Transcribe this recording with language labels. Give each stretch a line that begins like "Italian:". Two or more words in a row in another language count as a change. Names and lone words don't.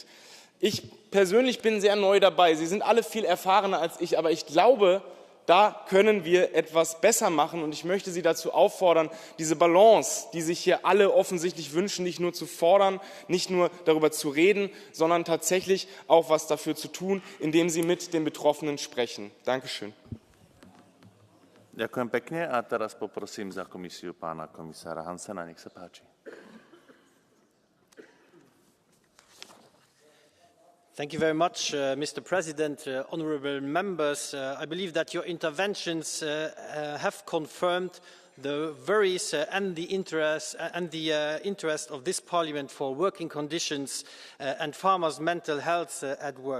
German: Ich persönlich bin sehr neu dabei. Sie sind alle viel erfahrener als ich, aber ich glaube, da können wir etwas besser machen, und ich möchte Sie dazu auffordern, diese Balance, die sich hier alle offensichtlich wünschen, nicht nur zu fordern, nicht nur darüber zu reden, sondern tatsächlich auch was dafür zu tun, indem Sie mit den Betroffenen sprechen. Dankeschön.
Slovak: Ďakujem pekne a teraz poprosím za komisiu pána komisára Hansena, nech sa páči.
English: Thank you very much, Mr. President, honourable members. I believe that your interventions have confirmed the worries and the interest of this Parliament for working conditions and farmers' mental health at work.